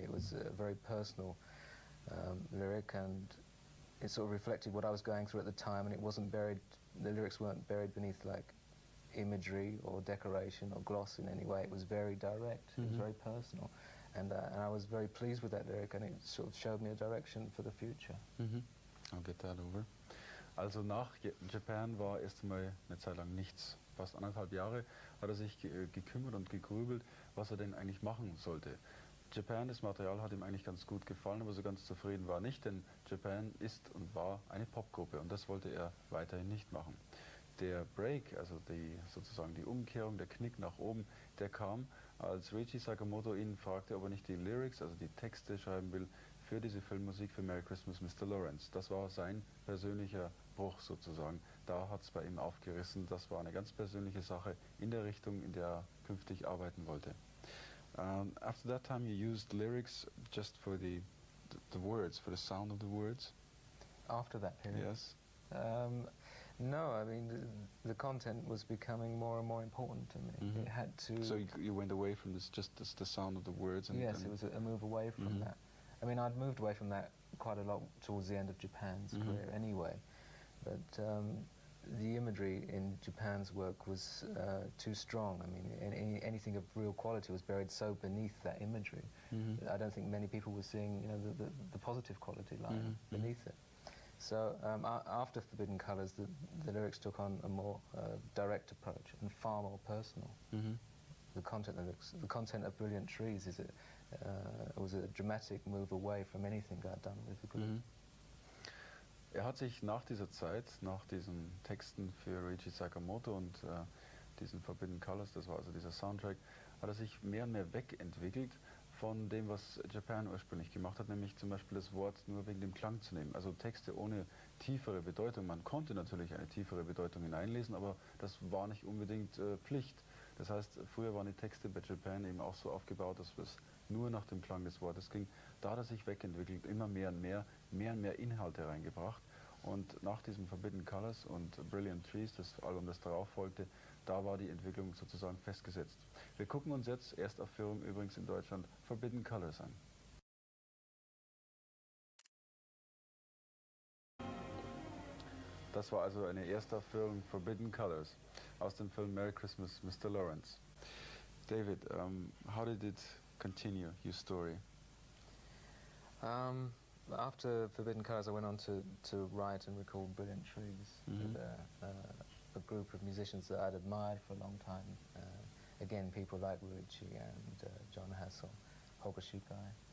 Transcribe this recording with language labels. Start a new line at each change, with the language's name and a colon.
English: It was a very personal lyric, and it sort of reflected what I was going through at the time, and it wasn't buried, the lyrics weren't buried beneath like imagery or decoration or gloss in any way. It was very direct, it was very personal, and I was very pleased with that lyric, and it sort of showed me a direction for the future. I'll get that over.
German: Also nach Japan war erst einmal eine Zeit lang nichts. Fast 1,5 Jahre hat er sich gekümmert und gegrübelt, was er denn eigentlich machen sollte. Japan, das Material hat ihm eigentlich ganz gut gefallen, aber so ganz zufrieden war er nicht, denn Japan ist und war eine Popgruppe und das wollte er weiterhin nicht machen. Der Break, also sozusagen die Umkehrung, der Knick nach oben, der kam, als Reichi Sakamoto ihn fragte, ob er nicht die Lyrics, also die Texte schreiben will, für diese Filmmusik für Merry Christmas, Mr. Lawrence. Das war sein persönlicher Bruch sozusagen. Da hat es bei ihm aufgerissen. Das war eine ganz persönliche Sache in der Richtung, in der er künftig arbeiten wollte.
English: After that time you used lyrics just for the words, for the sound of the words? After that period? Yes. No, I mean the content was becoming more and more important to me. It had to. So you went away from this, just the sound of the words? And, yes, it was a move away from that. I mean, I'd moved away from that quite a lot towards the end of Japan's career anyway, but the imagery in Japan's work was too strong. I mean, anything of real quality was buried so beneath that imagery. I don't think many people were seeing, you know, the positive quality lying beneath it. So after Forbidden Colours, the lyrics took on a more direct approach and far more personal. The content of Brilliant Trees was a dramatic move away from anything I'd done with the group.
German: Er hat sich nach dieser Zeit, nach diesen Texten für Reichi Sakamoto und diesen Forbidden Colours, das war also dieser Soundtrack, hat er sich mehr und mehr wegentwickelt von dem, was Japan ursprünglich gemacht hat, nämlich zum Beispiel das Wort nur wegen dem Klang zu nehmen. Also Texte ohne tiefere Bedeutung. Man konnte natürlich eine tiefere Bedeutung hineinlesen, aber das war nicht unbedingt Pflicht. Das heißt, früher waren die Texte bei Japan eben auch so aufgebaut, dass es nur nach dem Klang des Wortes ging. Da hat er sich wegentwickelt, immer mehr und mehr Inhalte reingebracht. Und nach diesem Forbidden Colors und Brilliant Trees, das Album, das darauf folgte, da war die Entwicklung sozusagen festgesetzt. Wir gucken uns jetzt, Erstaufführung übrigens in Deutschland, Forbidden Colors an. Das war also eine Erstaufführung Forbidden Colors aus dem Film Merry Christmas, Mr. Lawrence.
English: David, how did it continue, your story? After Forbidden Colors, I went on to write and record Brilliant Trees with a group of musicians that I'd admired for a long time. Again, people like Ruichi and John Hassel, Holger Schukai.